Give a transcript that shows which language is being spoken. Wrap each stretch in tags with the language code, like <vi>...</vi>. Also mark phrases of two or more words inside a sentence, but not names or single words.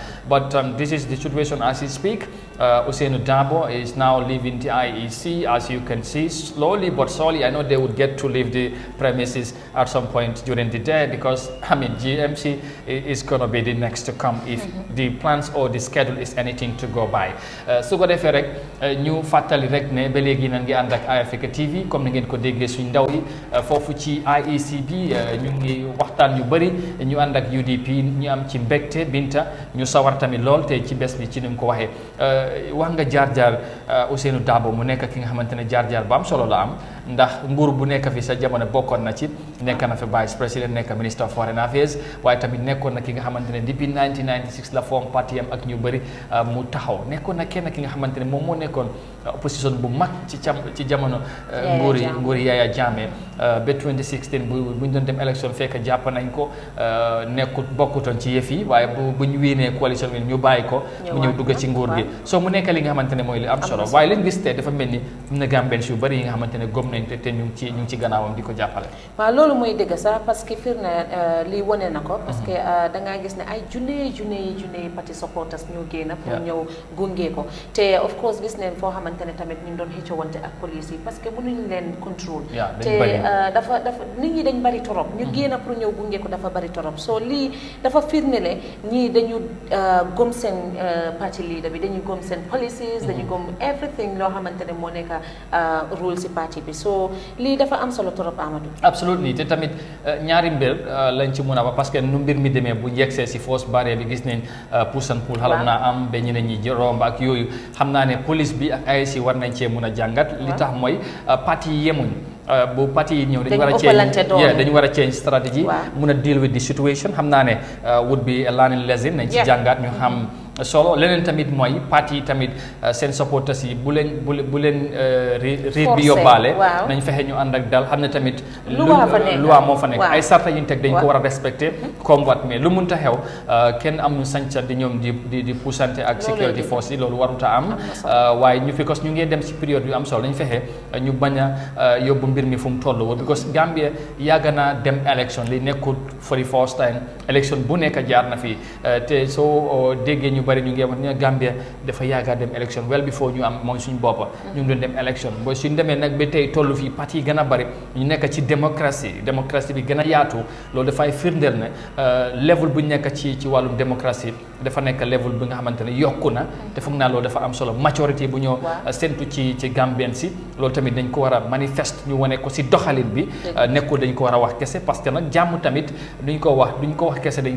<en>But this is the situation as we speak. Ousseynou Dabo is now leaving the IEC, as you can see, slowly but surely. I know they would get to leave the premises at some point during the day, because I mean GMC is going to be the next to come if the plans or the schedule is anything to go by.</en> <wo>Su ko defee rek ñu fàttali rek ne ba léegi nan ngi ànd ak Eyeafrica TV comme ni ngeen ko déggee suñ ndaw yi foofu ci IEC bi ñu ngi waxtaan yu bëri, ñu ànd ak UDP ñu am ci mbégte Binta, ñu sawar tamit lool te ci bés bi ci ni mu ko waxee. Wax nga jaar-jaar Ousseynou Dabo mu nekk ki nga xamante ne jaar-jaar ba am solo la am, ndax nguur bu nekk fi sa jamono bokkoon na ci, nekk na fi vice président, nekk</wo> <en>minister of foreign affairs,</en> <wo>waaye tamit nekkoon na ki nga xamante ne depuis 1996 la form parti am ak ñu bëri mu taxaw, nekkoon na kenn ki nga xamante ne moom moo nekkoon opposition bu mag ci jamono nguuri Yahya Jammeh ba 2016 bu ñu doon dem élection fekk jàpp nañ ko, bokkutoon ci yëf yi, waaye bu ñu wéenee coalition bi ñu bàyyi ko mu ñëw dugg ci nguur gi. So mu nekk li nga xamante ne mooy li am solo, waaye leen gis te dafa mel ni am na Gambians yu bëri yi nga xamante ne gëm nañ te ñu ngi ci gannaawam di ko jàppale. waaw loolu mooy dëgg sax, parce que fir na lii wane na ko, parce que da ngaa gis ne ay junne parti supporters ñu génn pour ñëw gunge ko, te</wo> <en>of course</en> <wo>gis neen foo xamante ne tamit ñu doon xëccowante ak police yi parce que mënuñu leen contrôle, te dafa nit ñi dañ bari torop, ñu génn pour ñëw gunge ko dafa bari torop. So lii dafa firndele ñii dañu gëm seen parti leader bi, dañu gëm seen policies, dañu gëm everything loo xamante ne moo nekk rule si parti bi. So lii dafa am solo torop Amadou. Absolutely, te tamit ñaari mbir lañ ci mën a wax, parce que nu mbir mi demee bu yegsee si force barrière bi gis nañ</wo> <en>push and pull</en> <wo>xalam naa am ba ñeneen ñi romb ak yooyu. Xam naa ne police bi ak AIC war nañ cee mën a jàngat li tax mooy parti yi yemuñ. Bu parti yi ñëw dañu war a</wo> <en>change strategy,</en> <wo>mun a</wo> <en>deal with the situation.</en> <wo>Xam naa ne</wo> <en>would be a learning lesson,</en> <wo>nañ ci jàngat ñu xam solo. Leneen tamit mooy parti yi tamit seen supporters yi bu leen riit bi yóbbaale, nañ fexe ñu ànd ak dal, xam ne tamit loi moo fa nekk, ay sarta yi ñu teg dañ ko war a respecté comme wat, mais lu munta xew kenn am ñu sañca di ñoom di poussante ak security force yi, loolu waruta am. waaye ñu because ñu ngi dem si période yu am solo, dañ fexe ñu bañ a yóbbu mbir mi fu mu toll woon, because Gambia yàgg naa dem élection, li nekkul</wo> <en>for the first time,</en> <wo>élection bu nekk jaar na fi, te soo déggee ñu bari ñu ngi wax ne Gambia dafa yaaga dem élection</wo> <en>well before</en> <wo>ñu am moom suñu boppa ñu ngi doon dem élection booy suñ demee nag ba tey tollu fii parti yi gën a bari ñu nekk ci démocratie bi gën a yaatu loolu dafay firndeel ne level bu ñu nekk ci wàllum démocratie dafa nekk level bi nga xamante ne yokku na te foog naa loolu dafa am solo majorité bu ñoo séntu ci Gambien si loolu tamit dañ ko war a manifeste ñu wane ko si doxalin bi nekkul dañ ko war a wax kese parce que nag jàmm tamit duñ ko wax kese dañ</wo>